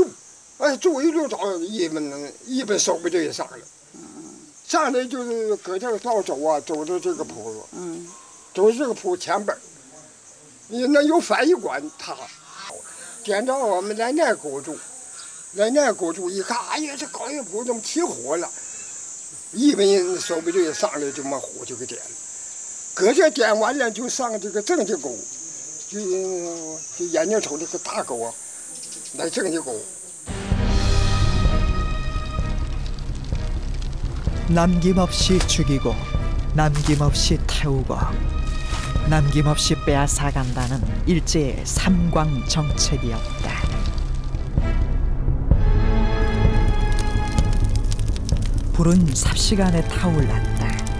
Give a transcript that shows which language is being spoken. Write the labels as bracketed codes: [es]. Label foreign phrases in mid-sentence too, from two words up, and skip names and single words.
[zh] 哎，住一住找一本守备队上来，上来就是搁这个道走啊，走到这个铺子，走这个铺前边，那有翻译官他，点着我们来那沟住，来那沟住一看，哎呀，这高一铺怎么起火了？一本守备队上来就把火就给点了，搁这点完了就上这个正气沟，就眼睛瞅这个大沟啊，来正气沟。 [ko] 남김없이 죽이고 남김없이 태우고 남김없이 빼앗아간다는 일제의 삼광 정책이었다. 불은 삽시간에 타올랐다.